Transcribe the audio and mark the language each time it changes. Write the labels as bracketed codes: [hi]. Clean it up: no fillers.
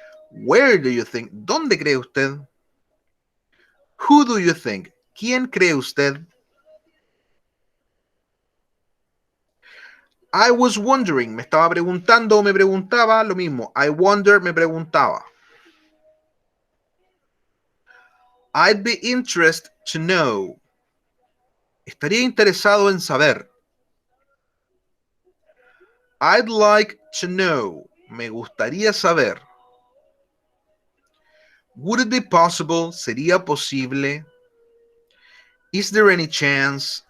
[en] Where do you think? [es] ¿Dónde cree usted? [en] Who do you think? [es] ¿Quién cree usted? [en] I was wondering, [es] me estaba preguntando o me preguntaba lo mismo. [en] I wonder, [es] me preguntaba. [en] I'd be interested to know. [es] Estaría interesado en saber. [en] I'd like to know. [es] Me gustaría saber. [en] Would it be possible? [es] ¿Sería posible? [en] Is there any chance?